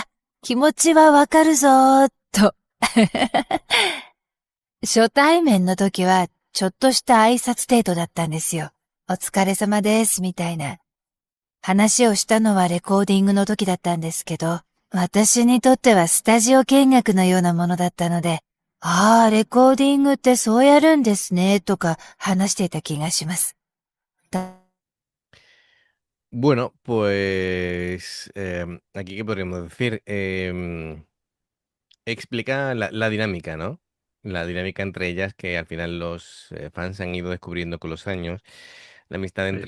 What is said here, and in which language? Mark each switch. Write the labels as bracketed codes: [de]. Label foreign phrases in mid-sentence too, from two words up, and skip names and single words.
[ja] 気持ちはわかるぞー、と。初対面の時は、ちょっとした挨拶程度だったんですよ。お疲れ様です、みたいな。話をしたのはレコーディングの時だったんですけど、私にとってはスタジオ見学のようなものだったので、ああ、レコーディングってそうやるんですね、とか話していた気がします。 [es] Bueno, pues aquí qué podríamos decir. Explica la dinámica, ¿no? La dinámica entre ellas que al final los fans han ido descubriendo con los años. La amistad entre